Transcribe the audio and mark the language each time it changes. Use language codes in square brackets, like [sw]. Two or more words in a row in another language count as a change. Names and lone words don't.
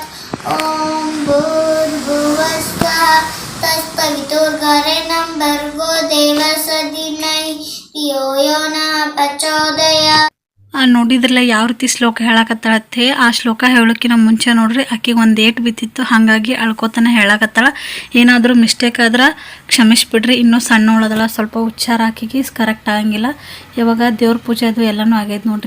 [sa] ॐ भूर्भुवः स्वः तत्सवितुर्वरेण्यं भर्गो देवस्य धीमहि धियो यो नः प्रचोदयात्. [kn] ನೋಡಿದ್ರಲ್ಲ ಯಾವ ರೀತಿ ಶ್ಲೋಕ ಹೇಳಕತ್ತಾಳತ್ತೆ. ಆ ಶ್ಲೋಕ ಹೇಳೋಕ್ಕಿಂತ ಮುಂಚೆ ನೋಡ್ರಿ ಆಕೆಗೆ ಒಂದು ಏಟ್ ಬಿದ್ದಿತ್ತು, ಹಾಗಾಗಿ ಅಳ್ಕೋತಾನೆ ಹೇಳಕತ್ತಾಳ. ಏನಾದರೂ ಮಿಸ್ಟೇಕ್ ಆದ್ರೆ ಕ್ಷಮಿಸ್ಬಿಡ್ರಿ. ಇನ್ನೂ ಸಣ್ಣವಳದಲ್ಲ, ಸ್ವಲ್ಪ ಉಚ್ಚಾರ ಆಕೆಗೆ ಕರೆಕ್ಟ್ ಆಗಂಗಿಲ್ಲ. ಇವಾಗ ದೇವ್ರ ಪೂಜೆ ಅದು ಎಲ್ಲನೂ ಆಗೈತೆ ನೋಡ್ರಿ.